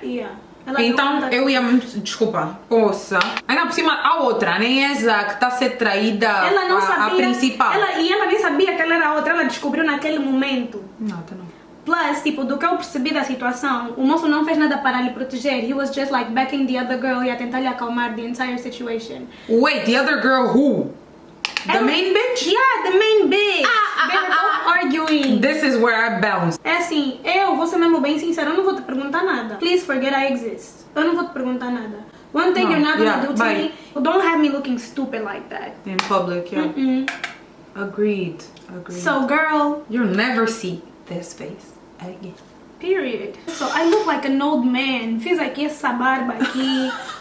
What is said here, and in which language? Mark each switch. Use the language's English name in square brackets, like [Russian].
[English] Yeah. [Portuguese] Ela Então eu ia muito, desculpa, poça. Ainda por cima a outra, nem essa que está a ser traída, ela não sabia, a principal. E ela nem sabia que ela era outra, ela descobriu naquele momento. Nada, não. Plus, tipo, do que eu percebi da situação, o moço não fez nada para lhe proteger. [English] He was just like backing the other girl [Portuguese] e a tentar lhe acalmar [English] the entire situation. Wait, the other girl who? The main bitch? Yeah, the main bitch. They were both arguing. This is where I bounce. [Portuguese] É assim, eu vou ser mesmo bem sincera, eu não vou te perguntar nada. [English] Please forget I exist. [Portuguese] Eu não vou te perguntar nada. [English] One thing No, you're not gonna yeah, do to bye. me, don't have me looking stupid like that. In public, yeah. Agreed. So girl, You'll never see this face again. period. So I look like an old man. [Portuguese] Fiz aqui essa barba aqui.